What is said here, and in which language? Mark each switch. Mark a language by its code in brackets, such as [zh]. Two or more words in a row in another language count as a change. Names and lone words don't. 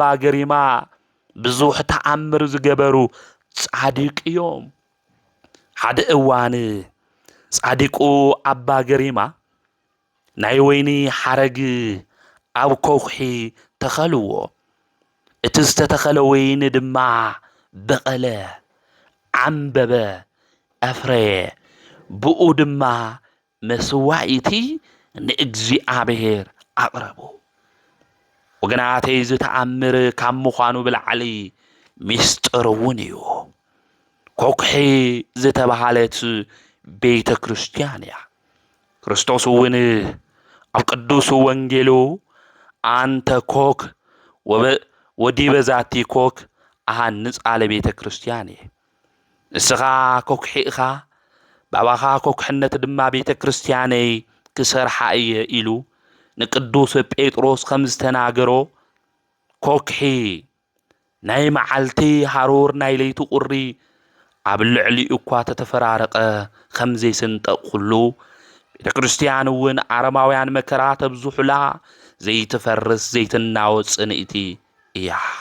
[ti] ገሪማ ብዙሕ ተኣምር ዝገበሩ ጻዲቅ እዮም። ሓደ እዋን ጻዲቁ ኣባ ገሪማ ናይ ወይኒ ሓረግ ኣብ ከውሒ ተኸልዎ። እቲ ዝተተኸለ ወይኒ ድማ በቐለ፣ ዓንበበ፣ ኣፍረየ። ብኡ ድማ መስዋዕቲ ንእግዚኣብሔር ኣቕረቡ። ወገናተይ ዝተኣምር ካብ ምዃኑ ብላዕሊ ሚስጥር እውን እዩ። ኮክሒ ዝተባሃለት ቤተ ክርስቲያን እያ። ክርስቶስ እውን ኣብ ቅዱስ ወንጌሉ [gez] አንተ ኮክ ወዲበ ዛቲ ኮክ ኣሃንጽ [ti] አለ ቤተ ክርስቲያን እየ። ንስኻ ኮክሒ ኢኻ ባባኻ ኮክሕነት ድማ ቤተ ክርስቲያነይ ክሰርሓ እየ ኢሉ ንቅዱስ ጴጥሮስ ከም ዝተናገሮ ኮክሒ ናይ መዓልቲ ሃሩር ናይ ለይቲ ቁሪ ኣብ ልዕሊኡ እኳ ተተፈራረቐ ከም ዘይስንጠቕ ኩሉ ቤተ ክርስቲያን እውን ኣረማውያን መከራ ተብዝሑላ ዘይትፈርስ ዘይትናወጽ ንእቲ እያ።